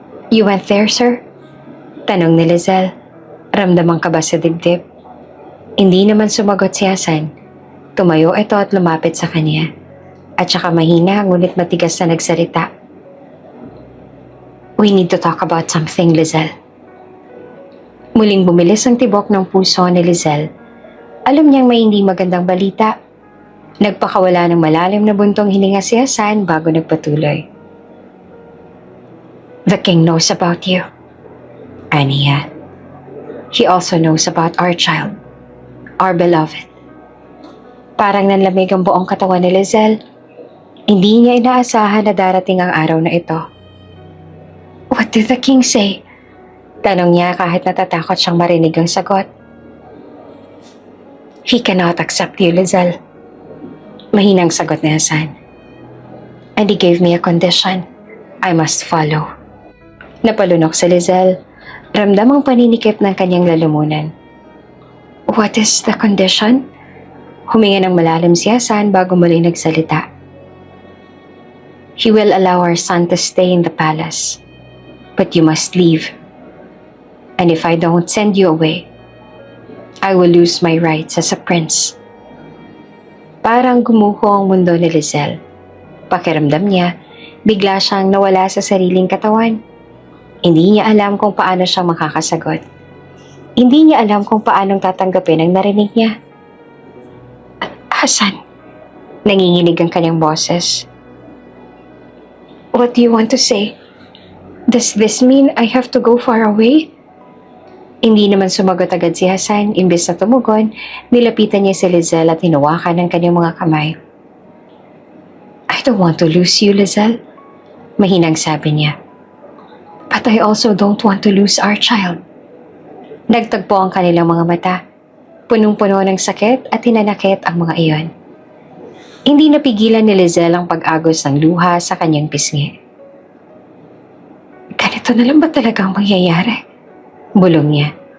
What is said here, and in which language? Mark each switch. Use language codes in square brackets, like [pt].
[en] You went there, sir? [tl] Tanong ni Lizelle. Ramdamang kaba sa dibdib. Hindi naman sumagot si Hassan. Tumayo ito at lumapit sa kanya. At saka mahina ngunit matigas na nagsalita. [en] We need to talk about something, Lizelle. [tl] Muling bumilis ang tibok ng puso ni Lizelle. Alam niyang may hindi magandang balita. Nagpakawala ng malalim na buntong hininga si Hassan bago nagpatuloy. [en] The king knows about you, Ania. He also knows about our child, our beloved. [tl] Parang nanlamig ang buong katawan ni Lizelle. Hindi niya inaasahan na darating ang araw na ito. [en] What did the king say? [tl] Tanong niya kahit natatakot siyang marinig ang sagot. [en] He cannot accept you, Lizelle. [tl] Mahinang sagot ni Hassan. [en] And he gave me a condition. I must follow. [tl] Napalunok si Lizelle. Ramdam ang paninikip ng kanyang lalamunan. [en] What is the condition? [tl] Huminga ng malalim si Hassan bago muli nagsalita. [en] He will allow our son to stay in the palace. But you must leave. And if I don't send you away, I will lose my rights as a prince. [tl] Parang gumuho ang mundo ni Lizelle. Pakiramdam niya, bigla siyang nawala sa sariling katawan. Hindi niya alam kung paano siya makakasagot. Hindi niya alam kung paanong tatanggapin ang narinig niya. Hassan, nanginginig ang kanyang boses. [en] What do you want to say? Does this mean I have to go far away? [tl] Hindi naman sumagot agad si Hassan. Imbes na tumugon, nilapitan niya si Lizelle at hinawakan ng kanyang mga kamay. [en] I don't want to lose you, Lizelle. [tl] Mahinang sabi niya. [en] But I also don't want to lose our child. [tl] Nagtagpo ang kanilang mga mata. Punong-puno ng sakit at hinanakit ang mga iyon. Hindi napigilan ni Lizelle ang pag-agos ng luha sa kanyang pisngi. Ganito na lang ba talagang mangyayari? Bulong niya.